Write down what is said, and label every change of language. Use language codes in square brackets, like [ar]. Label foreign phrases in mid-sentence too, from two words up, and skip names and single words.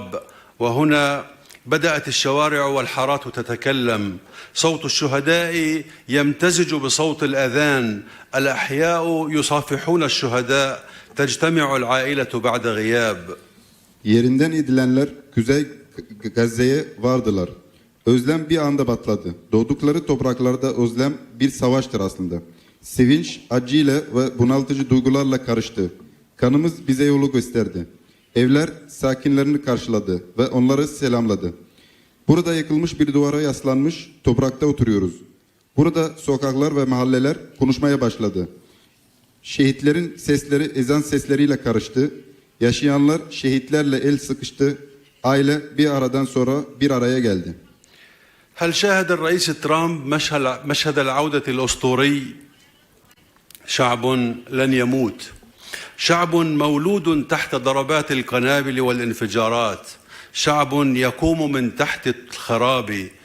[ar] وهنا بدأت الشوارع والحارات تتكلم، صوت الشهداء يمتزج بصوت الأذان، الأحياء يصافحون الشهداء، تجتمع العائلة بعد غياب. [tr] Yerinden edilenler Kuzey Gazze'ye vardılar. Özlem bir anda patladı. Doğdukları topraklarda özlem bir savaştır aslında. Sevinç, acıyla ve bunaltıcı duygularla karıştı. Kanımız bize yolu gösterdi. Evler sakinlerini karşıladı ve onları selamladı. Burada yıkılmış bir duvara yaslanmış toprakta oturuyoruz. Burada sokaklar ve mahalleler konuşmaya başladı. Şehitlerin sesleri ezan sesleriyle karıştı. Yaşayanlar şehitlerle el sıkıştı. Aile bir aradan sonra bir araya geldi. [ar] هل شاهد الرئيس ترامب مشهد العودة الأسطوري؟ شعب لن يموت، شعب مولود تحت ضربات القنابل والانفجارات، شعب يقوم من تحت الخراب،